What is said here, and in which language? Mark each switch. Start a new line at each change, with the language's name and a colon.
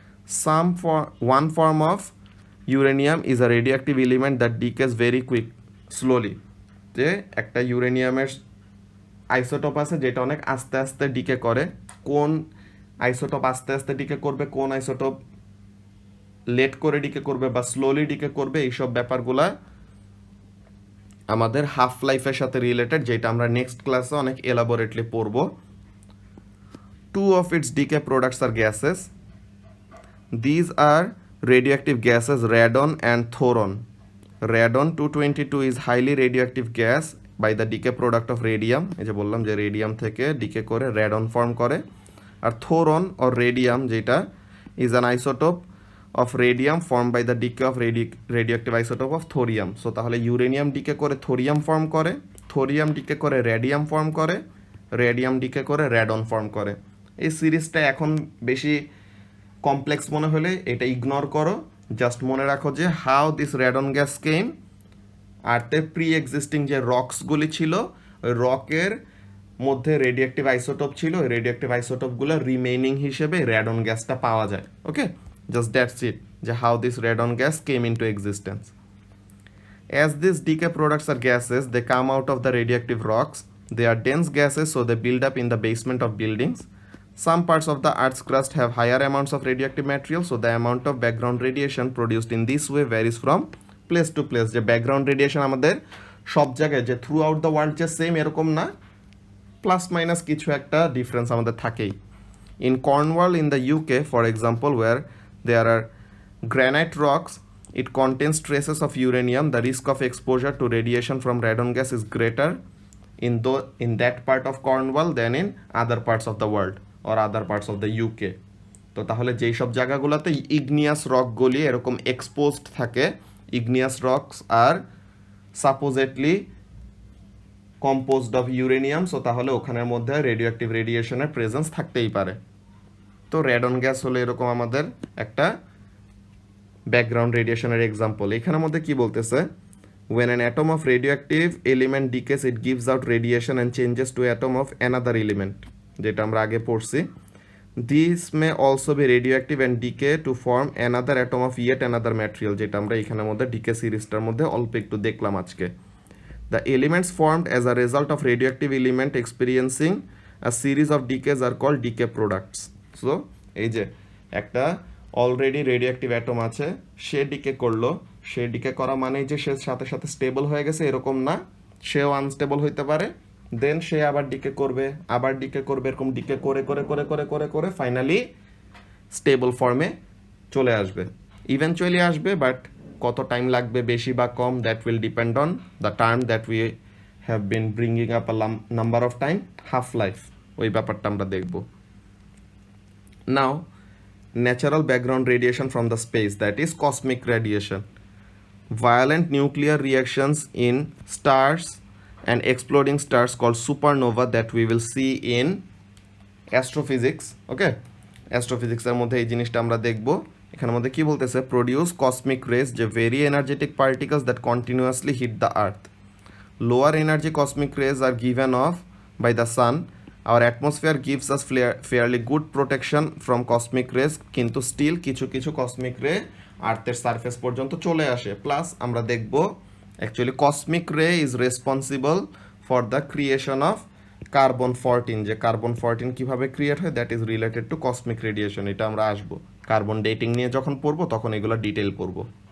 English: One form of uranium is a radioactive element that decays very slowly.
Bangla: যে একটা ইউরেনিয়ামের isotope আছে যেটা অনেক আস্তে আস্তে ডিকে করে। কোন আইসোটোপ আস্তে আস্তে ডিকে করবে, কোন আইসোটোপ লেট করে ডিকে করবে বা স্লোলি ডিকে করবে, এইসব ব্যাপারগুলা আমাদের হাফ লাইফের সাথে রিলেটেড, যেটা আমরা নেক্সট ক্লাসে অনেক এলাবোরেটলি পড়ব।
English: 2 of its decay products are gases. These are radioactive gases radon and thoron. Radon 222 is highly radioactive gas by the decay product of radium.
Bangla: এই যে বললাম যে রেডিয়াম থেকে ডিকে করে রেডন ফর্ম করে। আর থোরন অর রেডিয়াম যেটা
English: is an isotope of radium formed by the decay of radioactive isotope of thorium.
Bangla: So তাহলে uranium decay করে থোরিয়াম ফর্ম করে, থোরিয়াম ডিকে করে রেডিয়াম ফর্ম করে, রেডিয়াম ডিকে করে রেডন ফর্ম করে। এই সিরিজটা এখন বেশি কমপ্লেক্স মনে হলে এটা ইগনোর করো, জাস্ট মনে রাখো যে
English: How this radon gas came.
Bangla: আর্থের pre existing যে রকসগুলি ছিল ওই রকের মধ্যে রেডিওঅ্যাক্টিভ আইসোটোপ ছিল, ওই রেডিওঅ্যাক্টিভ আইসোটোপগুলো রিমেইনিং হিসেবে রেডন গ্যাসটা পাওয়া যায়।
English: Okay, just that's it, যে how this radon gas came into existence. As these decay products are gases, they come out of the radioactive rocks. They are dense gases, so they build up in the basement of buildings. Some parts of the Earth's crust have higher amounts of radioactive material, so the amount of background radiation produced in this way varies from place to place.
Bangla: যে background radiation আমাদের সব জায়গায় যে
English: throughout the world
Bangla: যে same এরকম না, plus minus কিছু একটা ডিফারেন্স আমাদের থাকেই।
English: In Cornwall in the UK, for example, where there are granite rocks, it contains traces of uranium. The risk of exposure to radiation from radon gas is greater in that part of Cornwall than in other parts of the world or other parts of the UK.
Bangla: তো তাহলে যেই সব জায়গাগুলোতে igneous রকগুলি এরকম exposed থাকে,
English: igneous rocks আর supposedly composed of uranium,
Bangla: so তাহলে ওখানের মধ্যে রেডিওঅ্যাক্টিভ রেডিয়েশনের প্রেজেন্স থাকতেই পারে। তো রেডন গ্যাস হলো এরকম আমাদের একটা ব্যাকগ্রাউন্ড রেডিয়েশনের এক্সাম্পল। এখানের মধ্যে কি বলতেছে,
English: when an atom of radioactive element decays it gives out radiation and changes to atom of another element,
Bangla: যেটা আমরা আগে পড়ছি।
English: These may also be radioactive and decay to form another atom of yet another material,
Bangla: যেটা আমরা এখানের মধ্যে decay সিরিজটার মধ্যে অল্প একটু দেখলাম আজকে।
English: The elements formed as a result of radioactive element experiencing a series of decays are called decay products.
Bangla: So এই যে একটা অলরেডি রেডিওঅ্যাক্টিভ অ্যাটম আছে, সে ডিকে করলো, সে ডিকে করা মানেই যে সে সাথে সাথে স্টেবল হয়ে গেছে এরকম না, সেও আনস্টেবল হইতে পারে, দেন সে আবার ডিকে করবে, আবার ডিকে করবে, এরকম ডিকে করে করে করে করে করে করে ফাইনালি স্টেবল ফর্মে চলে আসবে, ইভেনচুয়ালি আসবে, বাট কত টাইম লাগবে বেশি বা কম,
English: that will depend on the term that we have been bringing up a number of time,
Bangla: half life, ওই ব্যাপারটা আমরা দেখব।
English: Now natural background radiation from the space, that is cosmic radiation. Violent nuclear reactions in stars and exploding stars called supernova that we will see in astrophysics.
Bangla: Okay, astrophysics এর মধ্যে এই জিনিসটা আমরা দেখব। এখানের মধ্যে কি বলতেছে,
English: produce cosmic rays, যে very energetic particles that continuously hit the earth. Lower energy cosmic rays are given off by the sun. Our atmosphere gives us fairly good protection from cosmic rays,
Bangla: কিন্তু still কিছু কিছু cosmic রে আর্থের surface পর্যন্ত চলে আসে। Plus আমরা দেখব actually
English: cosmic ray is responsible for the creation of carbon 14,
Bangla: যে কার্বন 14 কিভাবে ক্রিয়েট হয়
English: that is related to cosmic radiation,
Bangla: এটা আমরা আসবো কার্বন ডেটিং নিয়ে যখন পড়বো তখন এগুলো ডিটেল পড়বো।